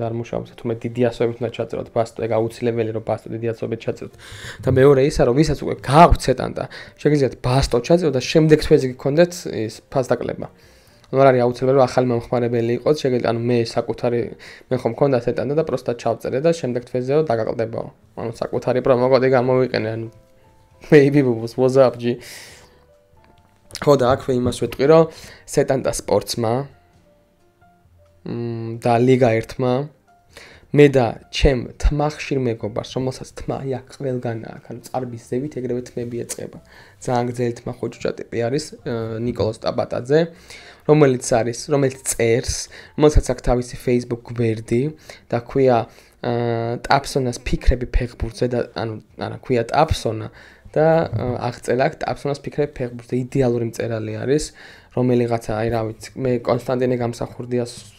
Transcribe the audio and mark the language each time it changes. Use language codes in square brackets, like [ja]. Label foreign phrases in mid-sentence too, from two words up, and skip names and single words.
[ka] არ მუშაობს თუმე დიდი ასოებით უნდა ჩაწეროთ Basto ეგ აუცილებელი რომ Basto დიდი ასოებით ჩაწეროთ და მეორე ისა რომ ვისაც უკვე გააქვთ სეტანტა შეგიძლიათ Basto ჩაწეროთ და შემდეგ თვეზე გქონდეთ ის ფასდაკლება ნუ არ არის აუცილებელი რომ ახალი მომხმარებელი იყოს შეგიძლიათ ანუ მე საკუთარი მე ხომ მქონდა სეტანტა და პროსტა ჩავწერე და შემდეგ თვეზეო დაგაკლდებაო ანუ საკუთარი პრომოკოდი გამოვიყენე ანუ [en] maybe was up G [ka] ხო და აქვე იმას ვეტყვი რომ სეტანტა სპორტსმა და ლიგა 1-მა მე და ჩემ თმა ხშირ მეგობარს რომელსაც თმა აქ ყველგან აქვს ანუ წარბის ზევით ეგრევე თმები ეწყება ძალიან გრძელი თმა ხოჭუჭა ტიპი არის ნიკოლოს ტაბატაძე რომელიც წერს რომელსაც აქვს თავისი Facebook გვერდი და ქვია ტაფსონას ფიქრები ფეხბურთზე და ანუ არა ქვია ტაფსონა და აღწერა აქვს ტაფსონას ფიქრები ფეხბურთზე იდეალური მწერალი არის რომელიღაცა აი რა ვიცი მე კონსტანტინე გამსახურდიას